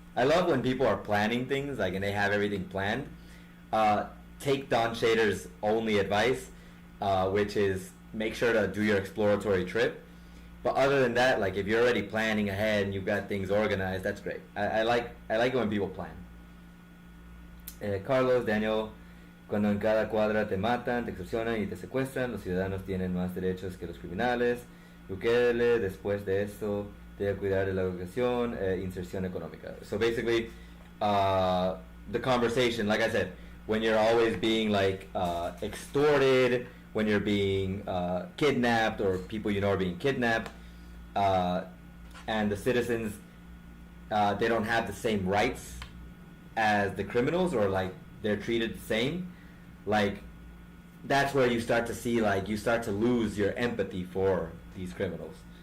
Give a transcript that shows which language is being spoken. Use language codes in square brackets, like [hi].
[en] I love when people are planning things, like, and they have everything planned. Take Don Shader's only advice, which is make sure to do your exploratory trip. But other than that, like, if you're already planning ahead and you've got things organized, that's great. I like it when people plan. [es] Carlos, Daniel, cuando en cada cuadra te matan, te extorsionan y te secuestran, los ciudadanos tienen más derechos que los criminales. Bukele, después de esto, debe cuidar de la educación e inserción económica. [en] So basically, the conversation, like I said, when you're always being like extorted, when you're being kidnapped, or people you know are being kidnapped, and the citizens, they don't have the same rights as the criminals, or like they're treated the same, like that's where you start to see, like, you start to lose your empathy for these criminals.